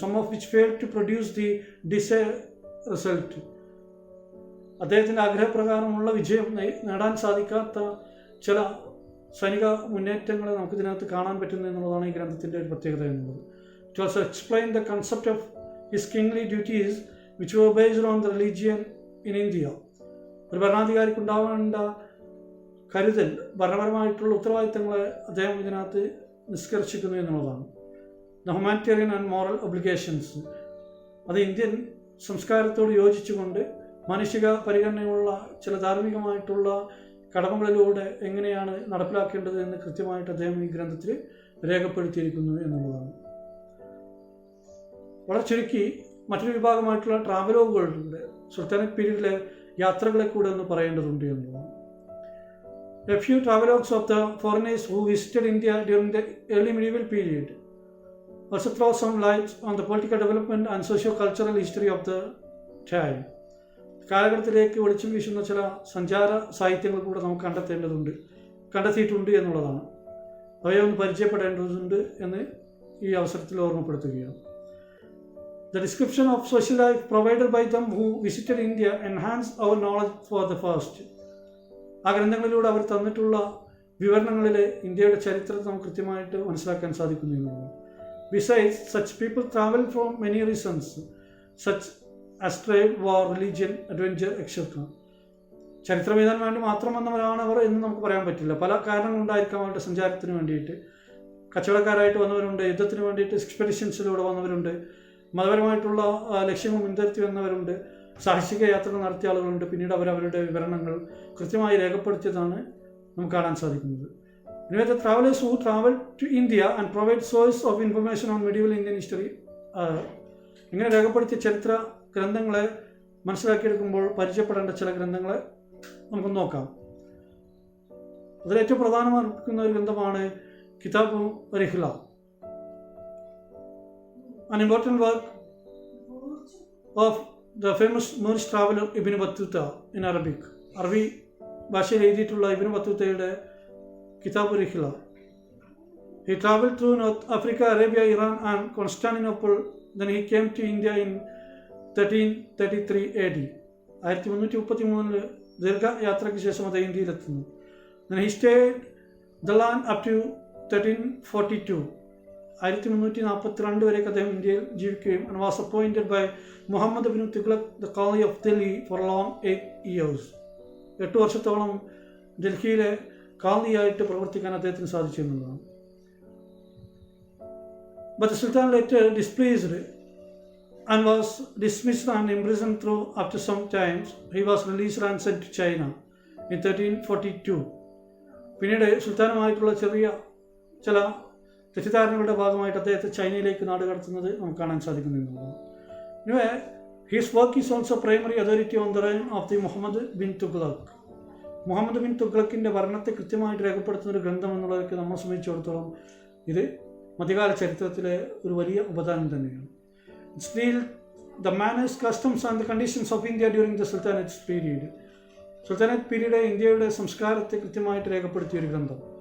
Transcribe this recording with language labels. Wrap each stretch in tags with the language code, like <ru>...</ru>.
<en>Some of which failed to produce the desired result.</en> <ml>അദ്ദേഹത്തിൻ്റെ ആഗ്രഹപ്രകാരമുള്ള വിജയം നേടാൻ സാധിക്കാത്ത ചില സൈനിക മുന്നേറ്റങ്ങളെ നമുക്കിതിനകത്ത് കാണാൻ പറ്റുന്നു എന്നുള്ളതാണ് ഈ ഗ്രന്ഥത്തിൻ്റെ ഒരു പ്രത്യേകത എന്നുള്ളത്.</ml> <en>It also explain the concept of his kingly duties which were based on the religion in India.</en> <ml>ഒരു ഭരണാധികാരിക്കുണ്ടാവേണ്ട കരുതൽ, ഭരണപരമായിട്ടുള്ള ഉത്തരവാദിത്തങ്ങളെ അദ്ദേഹം ഇതിനകത്ത് നിഷ്കർഷിക്കുന്നു എന്നുള്ളതാണ്.</ml> <en>the humanitarian and moral obligations,</en> <ml>അത് ഇന്ത്യൻ സംസ്കാരത്തോട് യോജിച്ചുകൊണ്ട് മാനുഷിക പരിഗണനയുള്ള ചില ധാർമ്മികമായിട്ടുള്ള കടമകളിലൂടെ എങ്ങനെയാണ് നടപ്പിലാക്കേണ്ടത് എന്ന് കൃത്യമായിട്ട് അദ്ദേഹം ഈ ഗ്രന്ഥത്തിൽ രേഖപ്പെടുത്തിയിരിക്കുന്നു എന്നുള്ളതാണ്. വളരെ ചുരുക്കി മറ്റൊരു വിഭാഗമായിട്ടുള്ള ട്രാവലോഗുകളിലൂടെ സുൽത്താനറ്റ് പീരീഡിലെ യാത്രകളെ കൂടെ ഒന്ന് പറയേണ്ടതുണ്ട് എന്നുള്ളതാണ്.</ml> <en>A few travelogues of the foreigners who visited India during the early medieval period also throw some light on the political development and socio-cultural history of the time.</en> <ml>കാലഘട്ടത്തിലേക്ക് വെളിച്ചം വീശുന്ന ചില സഞ്ചാര സാഹിത്യങ്ങൾ കൂടെ നമുക്ക് കണ്ടെത്തിയിട്ടുണ്ട് എന്നുള്ളതാണ്. അവയെ ഒന്ന് പരിചയപ്പെടേണ്ടതുണ്ട് എന്ന് ഈ അവസരത്തിൽ ഓർമ്മപ്പെടുത്തുകയാണ്.</ml> <en>The description of social life provided by them who visited India enhanced our knowledge for the first.</en> <ml>ആ ഗ്രന്ഥങ്ങളിലൂടെ അവർ തന്നിട്ടുള്ള വിവരണങ്ങളിലെ ഇന്ത്യയുടെ ചരിത്രത്തെ നമുക്ക് കൃത്യമായിട്ട് മനസ്സിലാക്കാൻ സാധിക്കുന്നു.</ml> <en>Besides, such people travel for many reasons, such as trade, war, religion, adventure, etc.</en> <ml>ചരിത്രം എഴുതാൻ വേണ്ടി മാത്രം വന്നവരാണ് അവർ എന്ന് നമുക്ക് പറയാൻ പറ്റില്ല. പല കാരണങ്ങളുണ്ടായിരിക്കാം അവരുടെ സഞ്ചാരത്തിന് വേണ്ടിയിട്ട്. കച്ചവടക്കാരായിട്ട് വന്നവരുണ്ട്, യുദ്ധത്തിന് വേണ്ടിയിട്ട് എക്സ്പെഡിഷൻസിലൂടെ വന്നവരുണ്ട്, മതപരമായിട്ടുള്ള ലക്ഷ്യങ്ങൾ മുൻനിർത്തി വന്നവരുണ്ട്, സാഹസിക യാത്രകൾ നടത്തിയ ആളുകളുണ്ട്. പിന്നീട് അവരവരുടെ വിവരണങ്ങൾ കൃത്യമായി രേഖപ്പെടുത്തിയതാണ് നമുക്ക് കാണാൻ സാധിക്കുന്നത്.</ml> <en>Anyway, the travelers who travel to India and provide source of information on medieval Indian history,</en> <ml>ഇങ്ങനെ രേഖപ്പെടുത്തിയ ചരിത്ര ഗ്രന്ഥങ്ങളെ മനസ്സിലാക്കിയെടുക്കുമ്പോൾ പരിചയപ്പെടേണ്ട ചില ഗ്രന്ഥങ്ങളെ നമുക്ക് നോക്കാം. അതിലേറ്റവും പ്രധാനമായിരിക്കുന്ന ഒരു ഗ്രന്ഥമാണ് കിതാബ് Rihla,</ml> <en>an important work of the famous Moorish traveler Ibn Battuta in Arabic.</en> <ml>അറബി ഭാഷയിൽ എഴുതിയിട്ടുള്ള ഇബ്നു ബത്തൂത്തയുടെ കിതാബ് Rihla.</ml> <en>He traveled through North Africa, Arabia, Iran and Constantinople. Then he came to India in 1333 AD.</en> <ml>1333 ദീർഘയാത്രയ്ക്ക് ശേഷം അദ്ദേഹം ഇന്ത്യയിലെത്തുന്നു.</ml> <en>Then he stayed the land up to 1342.</en> <ml>1342 വരെയൊക്കെ അദ്ദേഹം ഇന്ത്യയിൽ ജീവിക്കുകയും</ml> <en>and was appointed by Muhammad ibn Tughlaq, the Qadi of Delhi, for a long 8 years.</en> <ml>8 വർഷത്തോളം ഡൽഹിയിലെ കാളിയായിട്ട് പ്രവർത്തിക്കാൻ അദ്ദേഹത്തിന് സാധിച്ചിരുന്നതാണ്.</ml> <en>But the Sultan later displeased and was dismissed and imprisoned through after some times. He was released and sent to China in 1342.</en> <ml>പിന്നീട് സുൽത്താനുമായിട്ടുള്ള ചില തെറ്റിദ്ധാരണകളുടെ ഭാഗമായിട്ട് അദ്ദേഹത്തെ ചൈനയിലേക്ക് നാടുകടത്തുന്നത് നമുക്ക് കാണാൻ സാധിക്കുന്നതാണ്.</ml> <en>Anyway, his work is also primary authority on the reign of the Muhammad bin Tughlaq.</en> <ml>Muhammad bin തുഗ്ലക്കിൻ്റെ ഭരണത്തെ കൃത്യമായിട്ട് രേഖപ്പെടുത്തുന്ന ഒരു ഗ്രന്ഥം എന്നുള്ളതൊക്കെ നമ്മളെ സംബന്ധിച്ചിടത്തോളം ഇത് മധ്യകാല ചരിത്രത്തിലെ ഒരു വലിയ ഉപദാനം തന്നെയാണ്.</ml> <en>It's deals the manners, customs and the conditions of India during the Sultanate period.</en> <ml>സുൽത്താനറ്റ് period ഇന്ത്യയുടെ സംസ്കാരത്തെ കൃത്യമായിട്ട് രേഖപ്പെടുത്തിയ ഒരു ഗ്രന്ഥം.</ml>